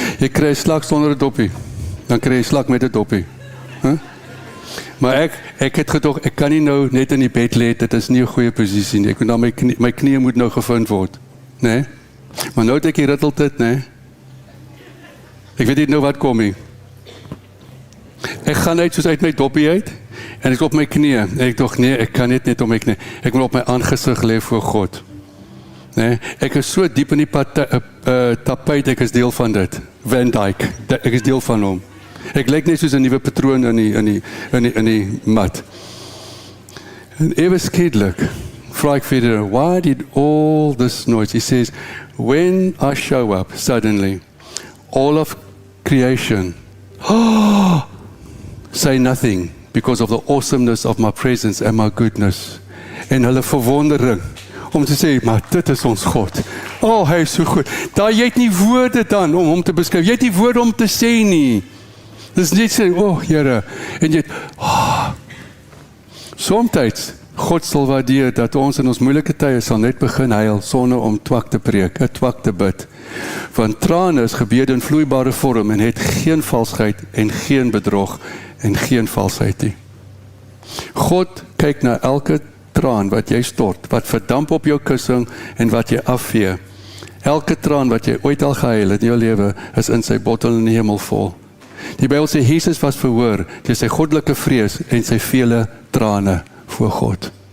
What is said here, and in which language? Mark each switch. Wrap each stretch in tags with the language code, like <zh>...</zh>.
<af>Jy kry 'n slak sonder 'n doppie, dan kry jy 'n slak met 'n doppie. Maar ek het gedog, ek kan nie nou net in die bed lê, dit is nie 'n goeie posisie nie. Ek moet dan my knie moet nou gevind word, né? Maar nou het ek rittelt dit, né? Ek weet nie nou wat kom nie. Ek gaan uit soos uit my doppie uit, en ek op my knie, en ek dog, nee, ek kan net op my knie, ek moet op my aangesig lê voor God. Nee, ek is so diep in die tapuit, ek is deel van dit, Van Dyke, ek is deel van hom. Ek lyk net soos 'n nuwe patroon in die mat. En ewe skielik, vra ek vir</af> <en>why did all this noise? He says, when I show up, suddenly, all of creation, say nothing because of the awesomeness of my presence and my goodness.</en> <af>En hulle verwondering om te sê, maar dit is ons God. Hy is so goed. Daar jy het nie woorde dan om hom te beskryf. Jy het nie woorde om te sê nie. Dis net sê, Here, en jy het, soms God sal waardeer dat ons in ons moeilike tye sal net begin huil sonder om twak te preek, 'n twak te bid. Want trane is gebede in vloeibare vorm en het geen valsheid en geen bedrog en geen valsheid nie. God kyk na elke traan wat jy stort, wat verdamp op jou kussing en wat jy afvee. Elke traan wat jy ooit al gehuil het in jou lewe is in sy bottel in die hemel vol. Die Bybel sê Jesus was verhoor deur sy goddelike vrees en sy vele trane voor God.</af>